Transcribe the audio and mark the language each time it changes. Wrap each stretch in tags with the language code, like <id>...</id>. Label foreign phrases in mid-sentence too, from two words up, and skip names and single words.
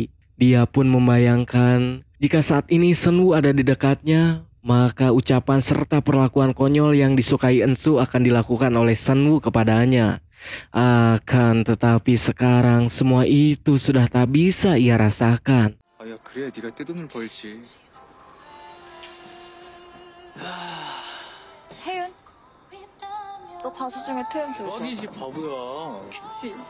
<id>Dia pun membayangkan jika saat ini Senwu ada di dekatnya, maka ucapan serta perlakuan konyol yang disukai Ensu akan dilakukan oleh Senwu kepadanya. Akan tetapi sekarang semua itu sudah tak bisa ia rasakan.</id> <ko>야, 그래야 네가 떼돈을 벌지. 태윤? 너 가수 중에 태윤 제일 좋아. 뻥이지 바보야. 그치?</ko>